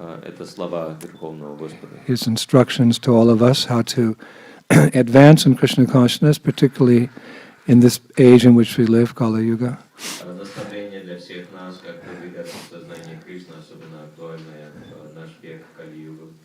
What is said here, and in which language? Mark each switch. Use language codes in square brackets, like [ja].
[ru] Это слова Верховного Господа. [en] His instructions to all of us how to advance in Krishna consciousness, particularly in this age in which we live, Kali Yuga. [ru] Наставление для всех нас, как продвигаться в сознании Кришны, особенно актуальное в наш век Кали-югу.